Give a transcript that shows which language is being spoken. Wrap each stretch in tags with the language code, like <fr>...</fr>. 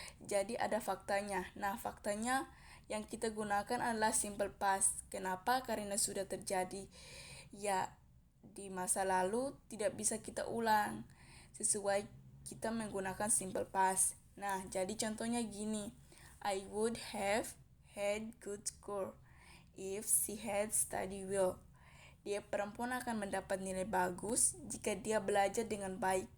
<id>Jadi ada faktanya. Nah, faktanya yang kita gunakan adalah simple past. Kenapa? Karena sudah terjadi. Ya, di masa lalu tidak bisa kita ulang. Sesuai kita menggunakan simple past. Nah, jadi contohnya gini.</id> <en>I would have had good score if she had studied well.</en> <id>Dia perempuan akan mendapat nilai bagus jika dia belajar dengan baik.</id>